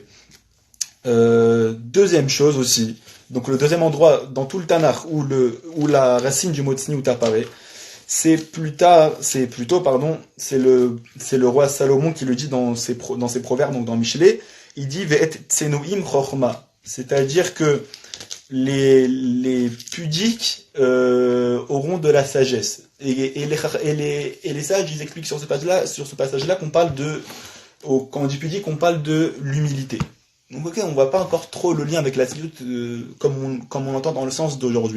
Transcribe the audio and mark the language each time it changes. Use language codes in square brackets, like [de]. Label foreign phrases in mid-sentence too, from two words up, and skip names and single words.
[fr] Deuxième chose aussi, donc le deuxième endroit dans tout le Tanakh où la racine du mot tsniout apparaît, c'est le roi Salomon qui le dit dans ses proverbes, donc dans Michelet. Il dit [he] ואת צנועים חכמה, [fr] c'est-à-dire que les pudiques auront de la sagesse, et les sages, ils expliquent sur ce passage-là qu'on parle quand on dit pudique, on parle de l'humilité. Donc ok, on voit pas encore trop le lien avec la tsniout comme on l'entend dans le sens d'aujourd'hui.